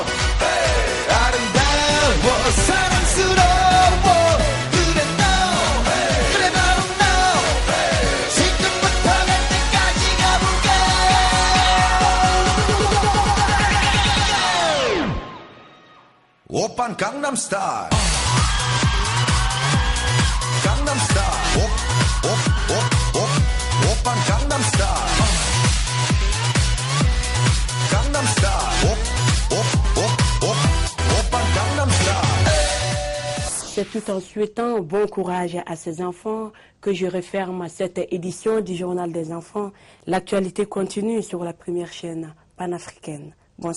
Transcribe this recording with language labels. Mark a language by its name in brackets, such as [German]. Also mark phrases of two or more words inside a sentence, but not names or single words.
[Korean] 아름다워 사랑스러워 그래 너 그래 바로 너 지금부터 갈 때까지 가볼까 오빤 강남스타일 강남스타일 오빤 강남스타일 [French] C'est tout en souhaitant bon courage à ces enfants que je referme cette édition du Journal des enfants. L'actualité continue sur la première chaîne panafricaine.